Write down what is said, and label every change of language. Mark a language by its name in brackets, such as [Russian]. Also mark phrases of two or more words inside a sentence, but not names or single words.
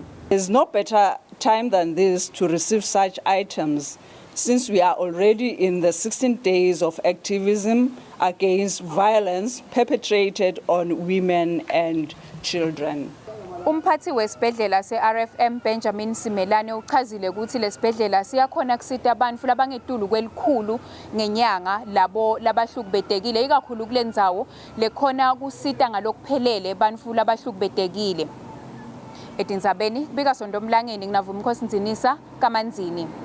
[English] There's no better time than this to receive such items, since we are already in the 16 days of activism against violence perpetrated on women and children. [Swati] Umphathi wesibhedlela se-RFM Benjamin Simelane uchazile ukuthi lesibhedlela siyakhona kusita abantu labangetulu kwelikhulu ngenyanga labo labahlukubetekile ikakhulu kulendzawo lekhona kusita ngalokuphelele abantu labahlukubetekile. Etindzabeni bika Sondomlangeni nginavuma Nkosi Nzinisa kaManzini.